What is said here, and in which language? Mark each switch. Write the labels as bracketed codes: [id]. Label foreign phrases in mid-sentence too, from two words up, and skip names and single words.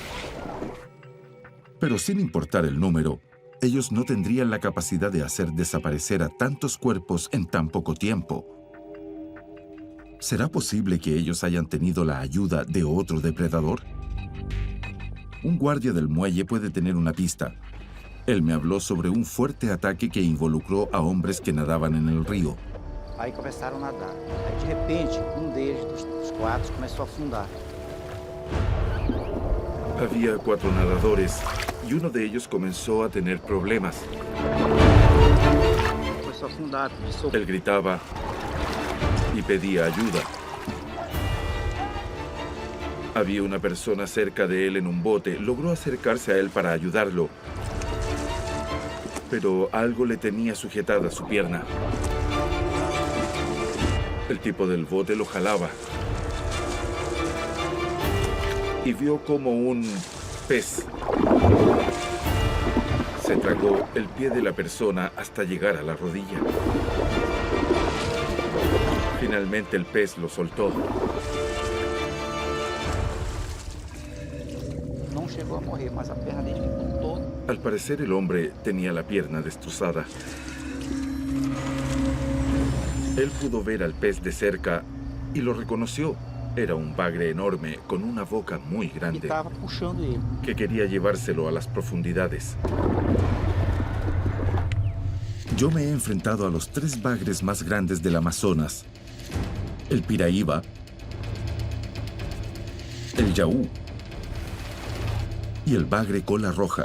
[es] Pero sin importar el número, ellos no tendrían la capacidad de hacer desaparecer a tantos cuerpos en tan poco tiempo. ¿Será posible que ellos hayan tenido la ayuda de otro depredador? Un guardia del muelle puede tener una pista. Él me habló sobre un fuerte ataque que involucró a hombres que nadaban en el río. [pt] Aí começaram a nadar. Aí de repente, deles, dos 4, começou a afundar. [es] Había 4 nadadores y uno de ellos comenzó a tener problemas. [pt] Começou a afundar, pediu socorro. [es] Él gritaba y pedía ayuda. Había una persona cerca de él en un bote. Logró acercarse a él para ayudarlo, pero algo le tenía sujetada su pierna. El tipo del bote lo jalaba y vio como un pez se tragó el pie de la persona hasta llegar a la rodilla. Finalmente el pez lo soltó. [pt] chegou a morrer, mas a perna dele ficou toda. [es] Al parecer el hombre tenía la pierna destrozada. Él pudo ver al pez de cerca y lo reconoció. Era un bagre enorme con una boca muy [pt] E [es] grande [pt] estava puxando ele. [es] que quería llevárselo a las profundidades. Yo me he enfrentado a los 3 bagres más grandes del Amazonas: el piraíba, el yaú y el bagre cola roja.